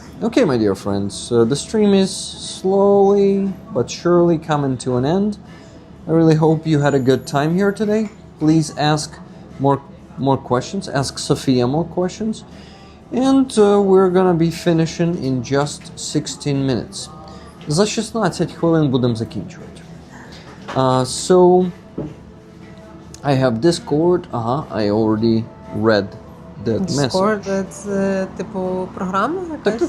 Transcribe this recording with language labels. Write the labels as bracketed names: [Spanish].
[English] Okay, my dear friends. The stream is slowly but surely coming to an end. I really hope you had a good time here today. Please ask more questions. Ask Sofia more questions. And we're gonna be finishing in just 16 minutes. [Ukrainian] За 16 хвилин будемо закінчувати. [English] So, I have Discord. I already read that message. [Ukrainian] Discord – це, типу, програма якась?